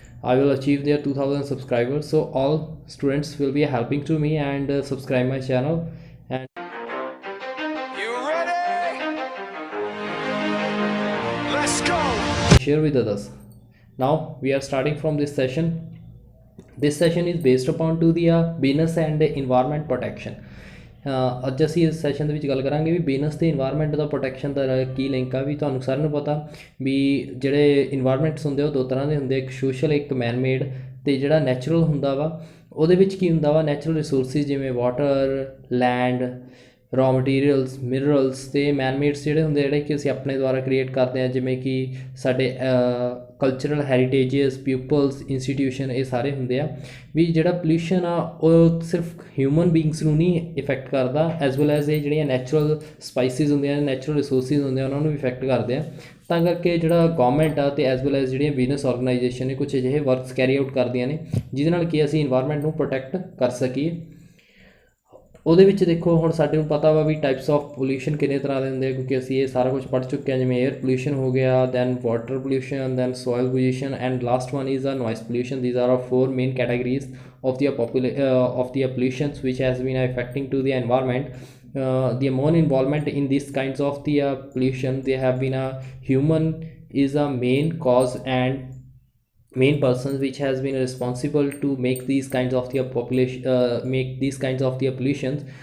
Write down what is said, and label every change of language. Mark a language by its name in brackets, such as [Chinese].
[English] I will achieve their 2000 subscribers, so all students will be helping to me and subscribe my channel and You ready? Let's go. share with others. Now we are starting from this session. This session is based upon to the business and environment protection. [Punjabi] ਅੱਜ ਅਸੀਂ ਇਸ session ਦੇ ਵਿੱਚ ਗੱਲ ਕਰਾਂਗੇ ਵੀ business ਤੇ environment ਦਾ protection ਦਾ ਕੀ link ਆ। ਵੀ ਤੁਹਾਨੂੰ ਸਾਰਿਆਂ ਨੂੰ ਪਤਾ ਵੀ ਜਿਹੜੇ ਇਨਵਾਇਰਮੈਂਟਸ ਹੁੰਦੇ ਉਹ ਦੋ ਤਰ੍ਹਾਂ ਦੇ ਹੁੰਦੇ, ਇੱਕ ਸੋਸ਼ਲ ਇੱਕ ਮੈਨ ਮੇਡ, ਅਤੇ ਜਿਹੜਾ ਨੈਚੁਰਲ ਹੁੰਦਾ ਵਾ ਉਹਦੇ ਵਿੱਚ ਕੀ ਹੁੰਦਾ ਵਾ, ਨੈਚੁਰਲ ਰਿਸੋਰਸਿਸ ਜਿਵੇਂ water, land, raw materials, minerals, ਅਤੇ ਮੈਨ ਮੇਡਸ ਜਿਹੜੇ ਹੁੰਦੇ ਜਿਹੜੇ ਕਿ ਅਸੀਂ ਆਪਣੇ ਦੁਆਰਾ ਕ੍ਰੀਏਟ ਕਰਦੇ ਹਾਂ, ਜਿਵੇਂ ਕਿ ਸਾਡੇ ਕਲਚਰਲ ਹੈਰੀਟੇਜਸ, ਪਿਊਪਲਸ, ਇੰਸਟੀਟਿਊਸ਼ਨ, ਇਹ ਸਾਰੇ ਹੁੰਦੇ ਆ। ਵੀ ਜਿਹੜਾ ਪੋਲਿਊਸ਼ਨ ਆ ਉਹ ਸਿਰਫ ਹਿਊਮਨ ਬੀਇੰਗਸ ਨੂੰ ਨਹੀਂ ਇਫੈਕਟ ਕਰਦਾ, [English] as well as [Punjabi] ਇਹ ਜਿਹੜੀਆਂ ਨੈਚੁਰਲ ਸਪਾਈਸਿਸ ਹੁੰਦੀਆਂ, ਨੈਚੁਰਲ ਰਿਸੋਰਸਿਸ ਹੁੰਦੇ ਆ, ਉਹਨਾਂ ਨੂੰ ਵੀ ਇਫੈਕਟ ਕਰਦੇ ਆ। ਤਾਂ ਕਰਕੇ ਜਿਹੜਾ ਗੌਰਮੈਂਟ ਆ ਅਤੇ [English] as well as [Punjabi] ਜਿਹੜੀਆਂ ਬਿਜ਼ਨਸ ਔਰਗਨਾਈਜੇਸ਼ਨ ਨੇ ਕੁਛ ਅਜਿਹੇ ਵਰਕਸ ਕੈਰੀ ਆਊਟ ਕਰਦੀਆਂ ਨੇ ਜਿਹਦੇ ਨਾਲ ਕਿ ਅਸੀਂ ਇਨਵਾਇਰਮੈਂਟ ਨੂੰ ਪ੍ਰੋਟੈਕਟ ਕਰ ਸਕੀਏ। ਉਹਦੇ ਵਿੱਚ ਦੇਖੋ ਹੁਣ ਸਾਡੇ ਨੂੰ ਪਤਾ ਵਾ ਵੀ ਟਾਈਪਸ ਆਫ ਪੋਲਿਊਸ਼ਨ ਕਿੰਨੇ ਤਰ੍ਹਾਂ ਦੇ ਹੁੰਦੇ, ਕਿਉਂਕਿ ਅਸੀਂ ਇਹ ਸਾਰਾ ਕੁਝ ਪੜ੍ਹ ਚੁੱਕੇ ਹਾਂ। ਜਿਵੇਂ [English] air pollution [Punjabi] ਹੋ ਗਿਆ, [English] Then water pollution, then soil pollution, and last one is noise pollution. These are are 4 main categories of the pollutions which has been affecting to the environment. The more involvement in these kinds of the pollution, they have been a human is a main cause and main persons which has been responsible to make these kinds of the population make these kinds of the pollutions.